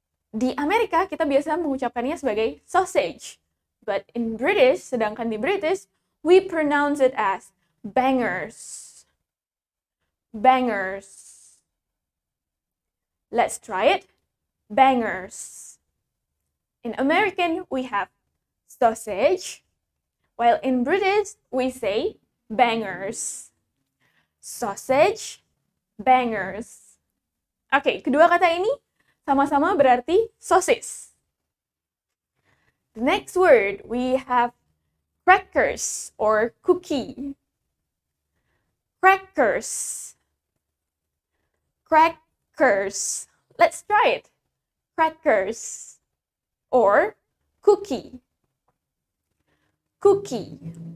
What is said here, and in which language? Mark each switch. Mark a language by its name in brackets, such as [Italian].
[Indonesian] Di Amerika, kita biasa mengucapkannya sebagai sausage. [English] But in British, [Indonesian] sedangkan di British, [English] we pronounce it as bangers. Bangers. Let's try it. Bangers. In American, we have sausage, while in British, we say bangers. Sausage, bangers. [Indonesian] Oke, kedua kata ini sama-sama berarti sosis. [English] The next word, we have crackers or cookie. Crackers. Crackers. Let's try it. Crackers or cookie. Cookie.